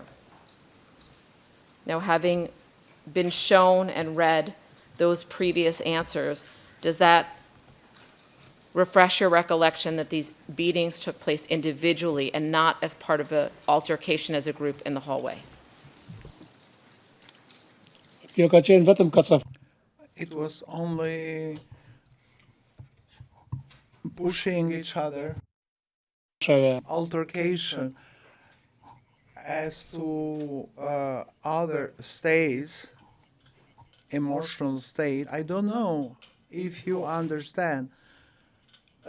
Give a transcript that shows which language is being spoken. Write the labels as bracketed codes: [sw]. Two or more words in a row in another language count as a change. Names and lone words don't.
[en] Now, having been shown and read those previous answers, does that refresh your recollection that these beatings took place individually and not as part of an altercation as a group in the hallway? [sq] Kjo ka qenë vetëm kacaf. [en] It was only pushing each other, altercation. As to other states, emotional state, I don't know if you understand.